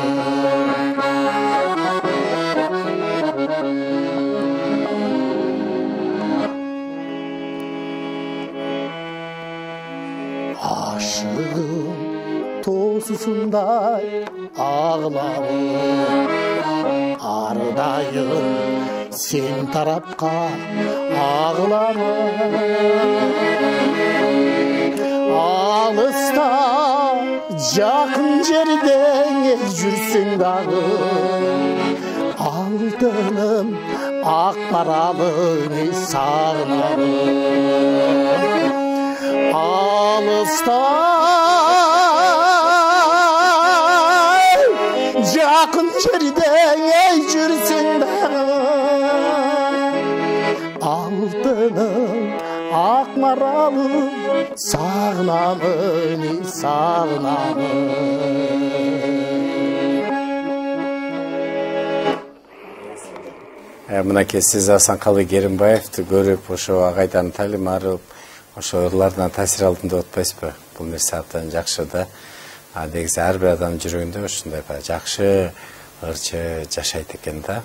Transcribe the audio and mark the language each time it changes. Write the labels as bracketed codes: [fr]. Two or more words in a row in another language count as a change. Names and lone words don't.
[kk] Aşığım tosusunday ağlamım Ardayım sen tarafka ağlamam Alısta jakın жерде жүрсің дағы алтыным ақ маралың сағынамын алыста жақын жерде жүрсің дағы алтыным ақ маралым сағынамын [ky] Мынакей сиз Асанкалы Керимбаевди көрүп, ошо агайдан талим алып, ошо ырлардан таасир алдым деп атпайсызбы? Бул нерсе абдан жакшы да. Негизи ар бир адам жүрөгүндө ушундай жакшы ырчы жашайт экен да.